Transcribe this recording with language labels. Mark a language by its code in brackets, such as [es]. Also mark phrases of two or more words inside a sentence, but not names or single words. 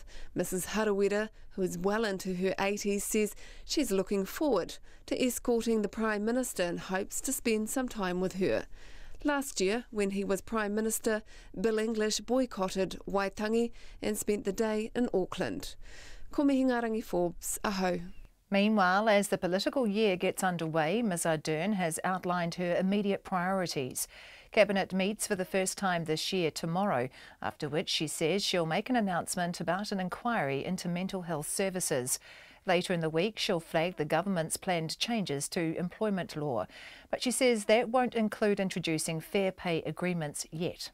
[en] Mrs Harawira, who is well into her 80s, says she's looking forward to escorting the Prime Minister and hopes to spend some time with her. Last year, when he was Prime Minister, Bill English boycotted Waitangi and spent the day in Auckland. [mi] Ko mihi ngā rangi Forbes, aho. [en] Meanwhile, as the political year gets underway, Ms Ardern has outlined her immediate priorities. Cabinet meets for the first time this year tomorrow, after which she says she'll make an announcement about an inquiry into mental health services. Later in the week, she'll flag the government's planned changes to employment law, but she says that won't include introducing fair pay agreements yet.